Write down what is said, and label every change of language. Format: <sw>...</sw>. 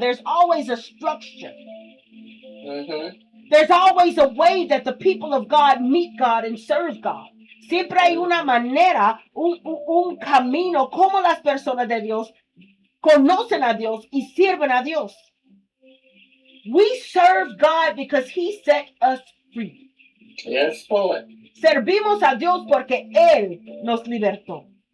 <en>There's always a structure. There's always a way that the people of God meet God and serve God.</en> <es>Siempre hay una manera, un camino, como las personas de Dios conocen a Dios y sirven a Dios.</es> <en>We serve God because he set us free. Yes, Lord.</en> <es>Servimos a Dios porque él nos libertó.</es>